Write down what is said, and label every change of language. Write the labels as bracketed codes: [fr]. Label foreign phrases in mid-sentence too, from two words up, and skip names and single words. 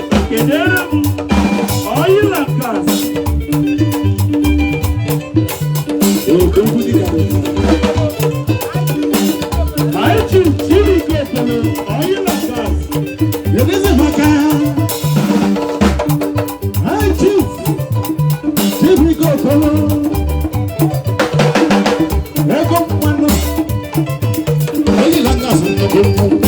[ig] Kedere m, [en] oil and gas. [ig] Ee, okwu dị ka Anyị ji Chidi Kekele, [en] oil and gas. Ladies and gentlemen, High Chief, Chief Rico Okolo, Ego Mwano, Oyi Langa Sunyo Gomu,